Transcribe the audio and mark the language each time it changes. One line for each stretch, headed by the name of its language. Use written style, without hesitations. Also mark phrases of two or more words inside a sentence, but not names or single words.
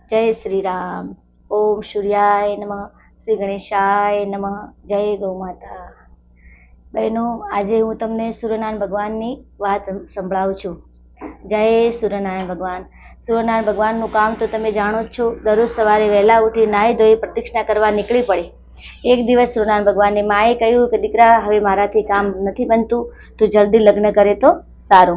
Hindi: जय श्री राम।
Sanskrit: ओम सूर्याय नमः, श्री गणेशाय नमः।
Hindi: जय गौ माता। बहनों,
Gujarati: આજે હું તમને સૂર્યનારાયણ ભગવાનની વાત સંભળાવું છું। જય સૂર્યનારાયણ ભગવાન। સૂર્યનારાયણ ભગવાનનું કામ તો તમે જાણો જ છો। દરરોજ સવારે વહેલા ઉઠી નાહી ધોઈ પ્રદક્ષિણા કરવા નીકળી પડે। એક દિવસ સૂર્યનારાયણ ભગવાનની માએ કહ્યું કે દીકરા, હવે મારાથી કામ નથી બનતું, તું જલ્દી લગ્ન કરે તો સારું।